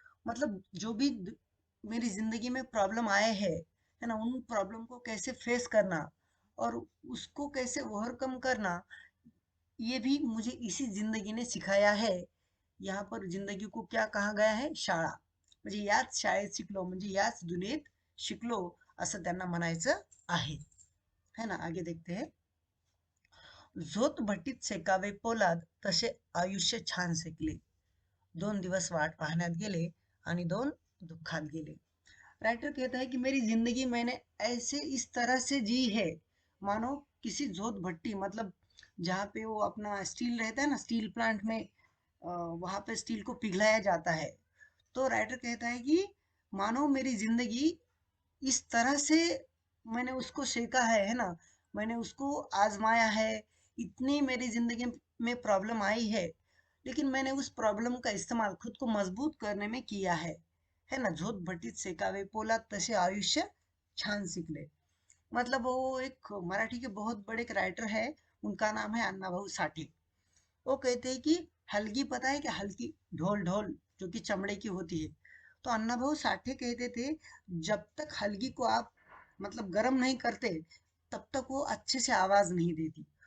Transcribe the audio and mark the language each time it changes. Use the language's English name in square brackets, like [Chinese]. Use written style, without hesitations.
[Hindi] मतलब जो भी मेरी जिंदगी में प्रॉब्लम आए हैं, है ना, उन प्रॉब्लम को कैसे फेस करना और उसको कैसे ओवरकम करना, ये भी मुझे इसी जिंदगी ने सिखाया है. यहाँ पर जिंदगी को क्या कहा गया है? [Marathi] शाळा. म्हणजे याच शाळेत शिकलो, म्हणजे याच दुनियेत शिकलो, असं त्यांना म्हणायचं आहे. [Hindi] है ना. आगे देखते हैं. [Marathi] झोत भट्टीत शेकावे पोलाद, तसे आयुष्य छान शेकले. 2 दिवस वाट पाहण्यात गेले आणि 2 दुःखात गेले. [Hindi] राइटर कहता है कि मेरी जिंदगी मैंने ऐसे इस तरह से जी है, मानो किसी जोत भट्टी, मतलब जहाँ पे वो अपना स्टील रहता है ना, स्टील प्लांट में वहां पे स्टील को पिघलाया जाता है. तो राइटर कहता है कि मानो मेरी जिंदगी इस तरह से मैंने उसको सेका है ना, मैंने उसको आजमाया है. इतनी मेरी जिंदगी में प्रॉब्लम आई लेकिन मैंने उस प्रॉब्लम का इस्तेमाल खुद को मजबूत करने में किया है ना. [Marathi] झोत भट्टीत सेकावे पोलाद, तसे आयुष्य छान शिकले. [Hindi] मतलब वो एक मराठी के बहुत बड़े एक राइटर है, उनका नाम है अण्णाभाऊ साठे. वो कहते हैं कि हल्की, पता है कि हल्की ढोल ढोल जो कि चमड़े की होती है. तो अण्णाभाऊ साठे कहते थे जब तक हल्की को आप मतलब गर्म नहीं करते तब तक वो अच्छे से आवाज नहीं देती.